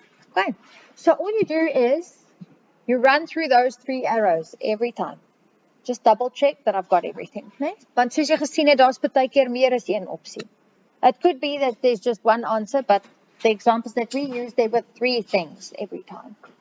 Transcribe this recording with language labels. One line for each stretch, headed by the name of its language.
English: Okay, so all you do is, you run through those 3 arrows every time. Just double check that I've got everything, né?
Afrikaans: Want soos jy gesien het, daar's baie keer meer as een opsie.
English: It could be that there's just one answer, but the examples that we use, there were 3 things every time.